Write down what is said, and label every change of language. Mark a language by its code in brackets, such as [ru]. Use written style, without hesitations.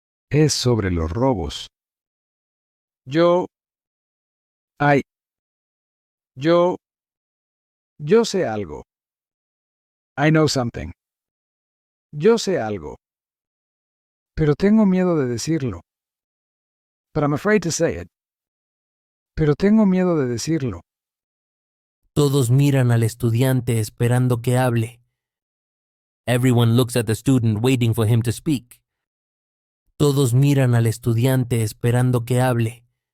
[es] Es sobre los robos. Yo sé algo. [en] I know something. [es] Yo sé algo. Pero tengo miedo de decirlo. [en] But I'm afraid to say it. [es] Pero tengo miedo de decirlo. Todos miran al estudiante esperando que hable. [en] Everyone looks at the student waiting for him to speak. [es] Todos miran al estudiante esperando que hable.